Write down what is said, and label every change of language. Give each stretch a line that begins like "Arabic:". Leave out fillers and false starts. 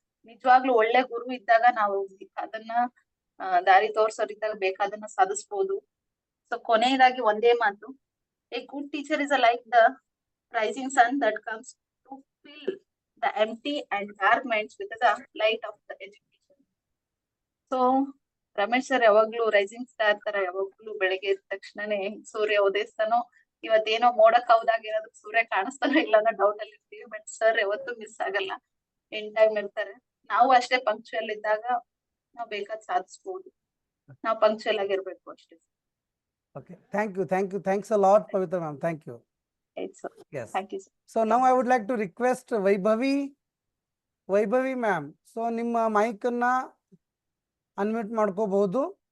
Kannada: ನಿಜವಾಗ್ಲೂ ಒಳ್ಳೆ ಗುರು ಇದ್ದಾಗ ನಾವು ಅದನ್ನ ದಾರಿ ತೋರ್ಸೋರ್ ಇದ್ದಾಗ ಬೇಕಾದನ್ನ ಸಾಧಿಸ್ಬೋದು. ಸೊ ಕೊನೆಯದಾಗಿ ಒಂದೇ ಮಾತು,
English: A good teacher is like the rising sun that comes to fill the empty and dark minds with the light of the education.
Kannada: So Ramesh sir ಯಾವಾಗ್ಲೂ ರೈಸಿಂಗ್ ಸ್ಟಾರ್ ತರ ಯಾವಾಗ್ಲೂ ಬೆಳಗ್ಗೆ ಎದ್ದ ತಕ್ಷಣನೇ ಸೂರ್ಯ ಉದಯಿಸ್ತಾನೋ, ಇವತ್ತೇನೋ ಮೋಡಕ್ ಹೌದಾಗ ಏನಾದ್ರು ಸೂರ್ಯ ಕಾಣಿಸ್ತಾನೋ ಇಲ್ಲ ಅನ್ನೋ ಡೌಟ್ ಅಲ್ಲಿ ಇರ್ತೀವಿ. ಬಟ್ ಸರ್ ಯಾವತ್ತೂ ಮಿಸ್ ಆಗಲ್ಲ, ಎಂಡ್ ಟೈಮ್ ಇರ್ತಾರೆ. ನಾವು ಅಷ್ಟೇ ಪಂಕ್ಚುಯಲ್ ಇದ್ದಾಗ ನಾವು ಬೇಕಾದ್ ಸಾಧಿಸ್ಬೋದು. ನಾವು ಪಂಕ್ಚುಯಲ್ ಆಗಿರ್ಬೇಕು ಅಷ್ಟೇ.
English: Okay, thanks a lot, Pavitra ma'am. Thank you.
Kannada: ಆಯ್ತು sir,
English: Yes. Thank you sir. So now I would like to request Vaibhavi ma'am.
Kannada: So ನಿಮ್ಮ ಮೈಕ್ ಅನ್ನ ಅನ್ಮ್ಯೂಟ್ ಮಾಡ್ಕೋಬಹುದು.